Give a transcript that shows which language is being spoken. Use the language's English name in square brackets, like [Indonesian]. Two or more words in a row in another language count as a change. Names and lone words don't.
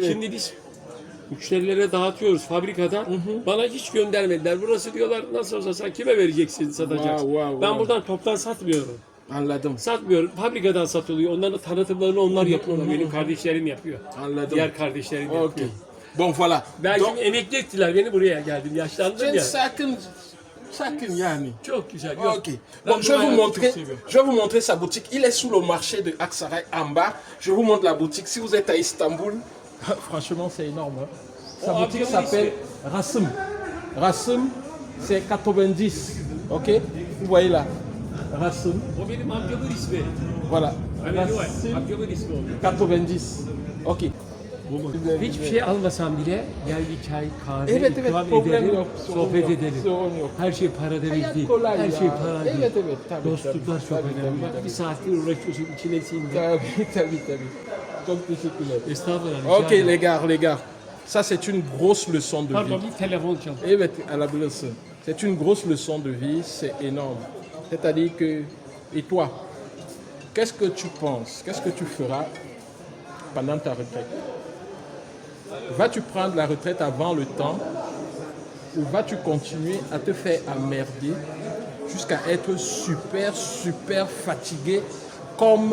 [Turkish] Şimdi biz müşterilere dağıtıyoruz fabrikadan. Bana hiç göndermediler. Burası diyorlar nasıl olsa sen kime vereceksin satacaksın. Ben buradan toptan satmıyorum. Anladım. Satmıyorum. Fabrikadan satılıyor. Onların tanıtımlarını onlar yapıyorlar. Benim kardeşlerim yapıyor. Anladım. Diğer kardeşlerim yapıyor. [French] Ok. Bon voilà. [Turkish] Ben [French] Donc, [Turkish] şimdi emekli ettiler. Beni buraya geldim. Yaşlandım ya. Sakın yani. Çok güzel. Yok. Ok. [French] Bon, je vais vous montrer sa boutique. Il est sous le marché de Aksaray en bas. Je vous montre la boutique. Si vous êtes à Istanbul, franchement, c'est énorme. Hein. Sa Oh, boutique bien s'appelle Rasım. Rasım, c'est 90. Ok? Vous voyez là. Rasım. [Turkish] O benim amcamın ismi. [French] Voilà. [Turkish] Rasım amcamın ismi o. [French] 90. Ok. [Turkish] Hiçbir şey almasam bile gel bir çay, kahve, Evet, ikram problem edelim, yok. sohbet edelim. Sorun yok. Her şey para demek Hayat değil. kolay Her ya. şey para değil. Evet, tabii. Dostluklar çok Tabii, önemli. tabii. Bir saattir uğraşıyorsun, içine sindi. Tabii. Çok teşekkürler. Estağfurullah. rica [French] Ok [Turkish] ederim. [French] les gars. Ça c'est une grosse leçon de vie. Pardon, [Turkish] bir telefon çal. Evet, alabilirsin. [French] C'est une grosse leçon de vie, c'est énorme. C'est-à-dire que, et toi, qu'est-ce que tu penses? Qu'est-ce que tu feras pendant ta retraite? Vas-tu prendre la retraite avant le temps ou vas-tu continuer à te faire emmerder jusqu'à être super fatigué comme...